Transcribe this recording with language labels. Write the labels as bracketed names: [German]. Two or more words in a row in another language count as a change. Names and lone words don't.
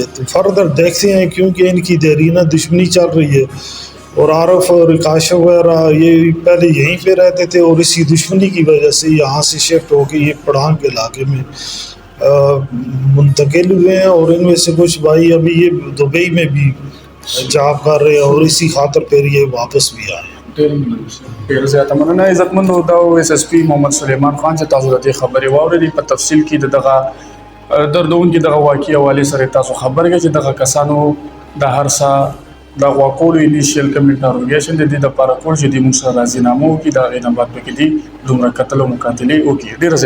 [Urdu] تو فردر دیکھتے ہیں کیونکہ ان کی دیرینہ دشمنی چل رہی ہے اور عارف اور کاشف وغیرہ یہ پہلے یہیں پہ رہتے تھے اور اسی دشمنی کی وجہ سے یہاں سے شفٹ ہو کے یہ پڑھان کے علاقے میں منتقل ہوئے ہیں. اور ان میں سے کچھ بھائی ابھی یہ دبئی میں بھی جاب کر رہے ہیں اور اسی خاطر پھر یہ واپس بھی آئے. [Pashto] ډېر زیاته مننه. عزتمندو دا ایس ایس پی محمد سلیمان خان چې تاسو د دې خبرې واورېدې په تفصیل کې د دغه دردونکي دغه واقعي حوالې سره تاسو خبر کړئ چې دغه کسانو د هر څه د اغوا کولو انیشیل کوم انټروګیشن د دې دپاره کول چې دوی موږ سره راضینامه وکړي، د هغې نه بعد پکې دوی دومره قتل او مقاتلې وکړي.